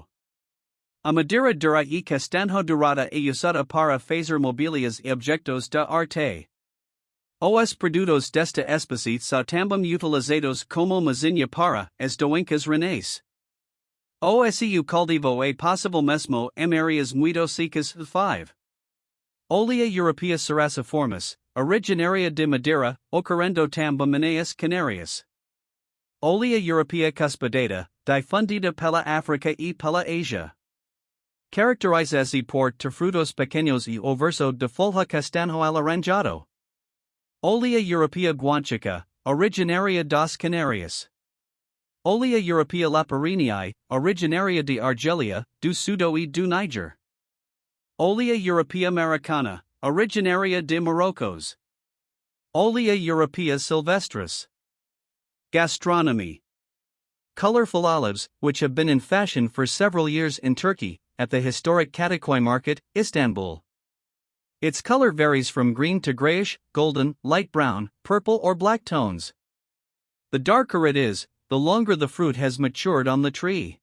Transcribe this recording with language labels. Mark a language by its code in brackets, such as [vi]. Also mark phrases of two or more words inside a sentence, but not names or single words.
[pt] A madeira dura e castanho dourada é usada para fazer mobílias e objetos de arte. Os produtos desta espécie são também utilizados como mesinha para as doenças renais. O seu cultivo é possível mesmo em áreas muito secas. 5. Olea europaea ceraciformis, originaria de Madeira, ocorrendo também nas Canárias. Olea europaea cuspidata, difundida pela África e pela Ásia. Caracteriza-se por ter frutos pequenos e o verso de folha castanho alaranjado. Olea europaea guanchica, originaria das Canárias. Olea europaea laparineae, originaria de Argelia, do Sudo e do Niger. Olea europaea americana, originaria de Marrocos. Olea europaea silvestris. [en] Gastronomy. colorful olives, which have been in fashion for several years in Turkey, at the historic Kadıköy market, Istanbul. Its color varies from green to grayish, golden, light brown, purple or black tones. The darker it is, the longer the fruit has matured on the tree.